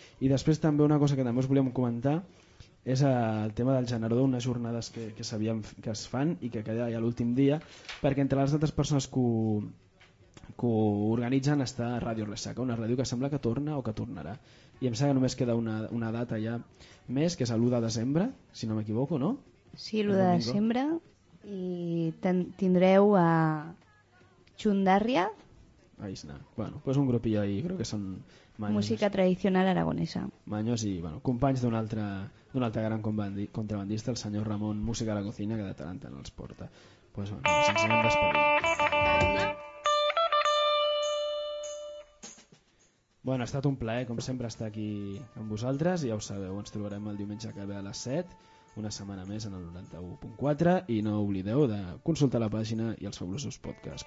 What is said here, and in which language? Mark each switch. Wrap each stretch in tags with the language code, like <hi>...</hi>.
<ca>I després també una cosa que també us volíem comentar és el tema del generador, unes jornades que sabíem que es fan i que queda ja l'últim dia, perquè entre les altres persones que organitzen està Ràdio Ressaca, una ràdio que sembla que torna o que tornarà. I em sembla que només queda una data ja més, que és l'1 de desembre, si no m'equivoco, no? Sí, l'1 de desembre, i tindreu a Chundarria. Aisna.</ca> <es>Bueno, pues un grupillo ahí, creo que son maños. Música tradicional aragonesa.</es> <ca>Maños i, bueno, companys d'un altre gran contrabandista, el senyor Ramon Música a la Cocina, que de tant en tant els porta. Pues bueno, ens ensenyem d'esperar. Bueno, ha estat un plaer, com sempre, estar aquí amb vosaltres. Ja ho sabeu, ens trobarem el diumenge que ve a les 7, una setmana més en el 91.4, i no oblideu de consultar la pàgina i els fabulosos podcasts.</ca>